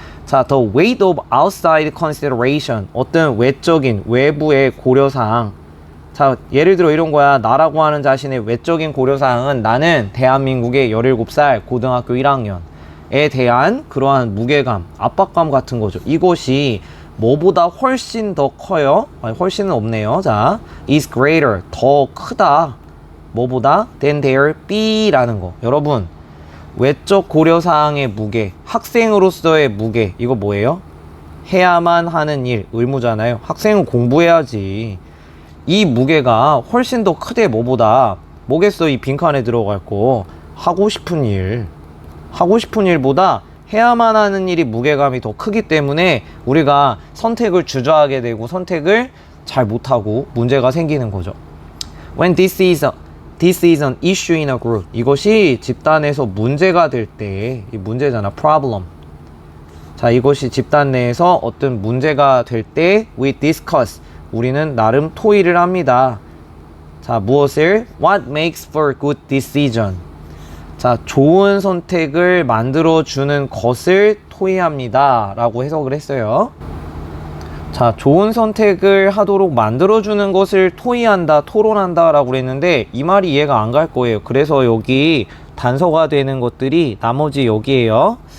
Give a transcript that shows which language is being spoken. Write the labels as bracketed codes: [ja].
[ko] 자, [en] the weight of outside consideration. [ko] 어떤 외부의 고려사항. 자, 예를 들어 이런 거야. 나라고 하는 자신의 외적인 고려사항은 나는 대한민국의 17살 고등학교 1학년에 대한 그러한 무게감, 압박감 같은 거죠. 이것이 뭐보다 훨씬 더 커요. 아니, 훨씬은 없네요. 자, [en] is greater. [ko] 더 크다. 뭐보다? [en] than their [ko] B라는 거. 여러분, 외적 고려사항의 무게, 학생으로서의 무게, 이거 뭐예요? 해야만 하는 일, 의무잖아요. 학생은 공부해야지. 이 무게가 훨씬 더 크대. 뭐보다? 뭐겠어? 이 빈칸에 들어갈 거. 하고 싶은 일. 하고 싶은 일보다 해야만 하는 일이 무게감이 더 크기 때문에 우리가 선택을 주저하게 되고 선택을 잘 못하고 문제가 생기는 거죠. [en] When this is an issue in a group. [ko] 이것이 집단에서 문제가 될 때, 이 문제잖아. [en] problem. [ko] 자, 이것이 집단 내에서 어떤 문제가 될 때 [en] we discuss. [ko] 우리는 나름 토의를 합니다. 자, 무엇을? [en] What makes for good decision. [ko] 자, 좋은 선택을 만들어주는 것을 토의합니다. 라고 해석을 했어요. 자, 좋은 선택을 하도록 만들어주는 것을 토의한다, 토론한다 라고 그랬는데 이 말이 이해가 안 갈 거예요. 그래서 여기 단서가 되는 것들이 나머지 여기에요.